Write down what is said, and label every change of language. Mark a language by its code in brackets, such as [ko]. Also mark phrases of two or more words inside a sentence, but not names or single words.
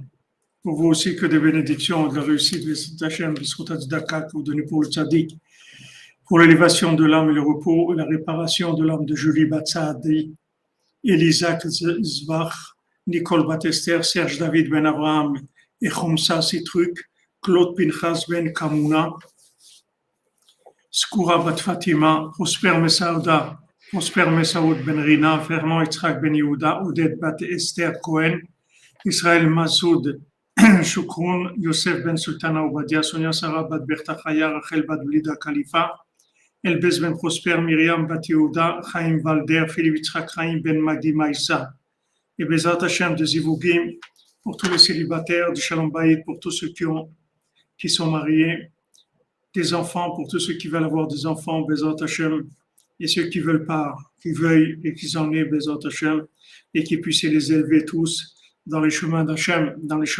[fr] Pour vous aussi que des bénédictions, de la réussite des Hachem, des Srotat Zdaka que vous donnez pour le Tzadik, pour l'élévation de l'âme et le repos, et la réparation de l'âme de Julie Batsadi, Elisa Zvach, Nicole Batester, Serge David Ben Abraham et Khomsa Sitruk, Claude Pinchas Ben Kamuna, Skoura Bat Fatima, Prosper Messaouda, Prosper Messaoud Ben Rina, Fernand Yitzhak Ben Yehuda, Odette Bat Esther Cohen, Israël Masoud, Shukroun, Yosef Ben Sultana Obadia, Sonia Sarah Bat Berta Chaya, Rachel Bat Blida Khalifa, Elbez Ben Prosper, Myriam Bat Yehuda, Chaim Valder, Philippe Yitzhak Chaim Ben Magdi Maïssa. Et [he] בעזרת השם [fr] de Zivugim, pour tous les célibataires, du [he] שלום בית, [fr] pour tous ceux qui sont mariés, des enfants, pour tous ceux qui veulent avoir des enfants, [he] בעזרת השם, [fr] et ceux qui veulent pas, qui veuillent et qui en aient [he] בעזרת השם, [fr] et qui puissent les élever tous dans les chemins d'Hachem, dans les chemins